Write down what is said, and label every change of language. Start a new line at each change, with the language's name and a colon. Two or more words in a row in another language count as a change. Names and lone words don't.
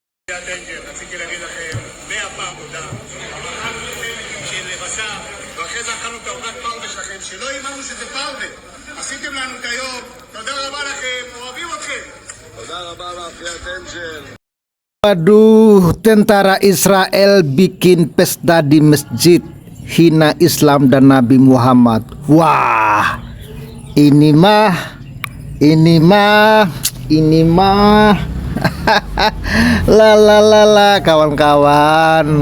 Hebrew: הטנג'ר, רציתי להגיד לכם, 100 פעם תודה. אבל רק שהיא לבשה, ואחרי זה אכלנו את העוגת פרווה שלכם, שלא האמנו שזה פרווה. עשיתם לנו את היום, תודה רבה לכם, אוהבים אתכם. תודה רבה מאפיית אנג'ל.
Indonesian: Waduh, tentara Israel bikin pesta di masjid, hina Islam dan Nabi Muhammad. Wah, ini mah la kawan-kawan.